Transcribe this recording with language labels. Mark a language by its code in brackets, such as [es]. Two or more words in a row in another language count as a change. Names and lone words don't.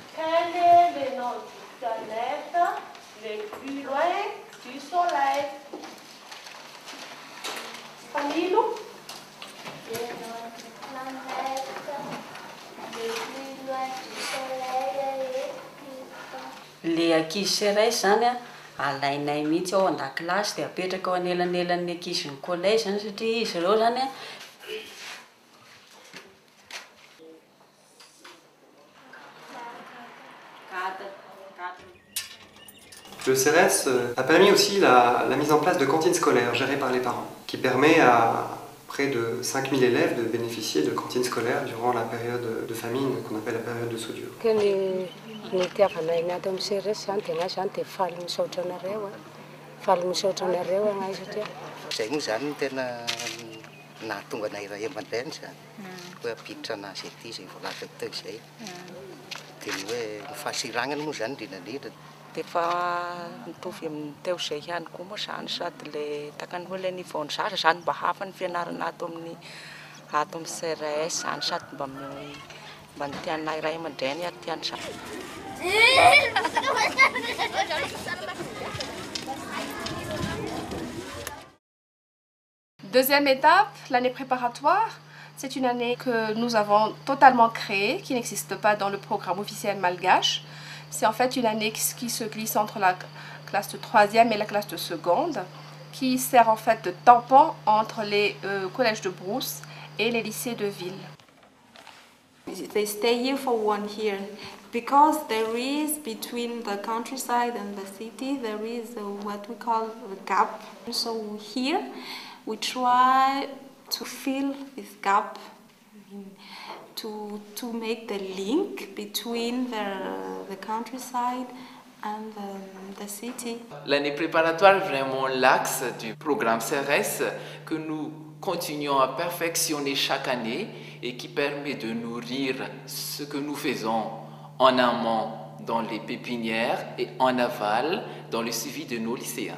[fr] Quel est le nom de la planète le plus loin du soleil? Camilo? [mg] Le ankizy CERES zany alainay mihitsy ao an-dakilasy dia apetraka ao anelanelan'ny ankizy ny collège zany satria izy ireo zany [fr] Le CERES a permis aussi la mise en place de cantines scolaires gérées par les parents, qui permet à près de 5000 élèves de bénéficier de cantines scolaires durant la période de famine qu'on appelle la période de soudure. [mg] Ny tiavanay ato amin'ny CERES zany dia anazy zany dia faly misaotra anareo anazy satria izay moa zany tena nahatonga anay iray aman-dreny zany hoe ampiditra anazy ety izay voalazako teo izay dia ny hoe ny fahasiranana moa zany indrindrandrindra dia fa mitovy amin'ny teo izay ihany koa moa zany sady le takany hoe le nivaon'ny zaza zany mba hafa ny fianarana ato amin'ny CERES zany sady mba ny tianay iray aman-dreny ary tiany zaza. [fr] Deuxième étape, l'année préparatoire. C'est une année que nous avons totalement créée, qui n'existe pas dans le programme officiel malgache. C'est en fait une année qui se glisse entre la classe de 3e et la classe de seconde, qui sert en fait de tampon entre les collèges de brousse et les lycées de ville. [en] They stay here for 1 year because there is between the countryside and the city there is what we call a gap. So here we try to fill this gap, to make the link between the countryside and the city. [fr] L'année préparatoire est vraiment l'axe du programme CERES que nous continuons à perfectionner chaque année et qui permet de nourrir ce que nous faisons en amont dans les pépinières et en aval dans le suivi de nos lycéens.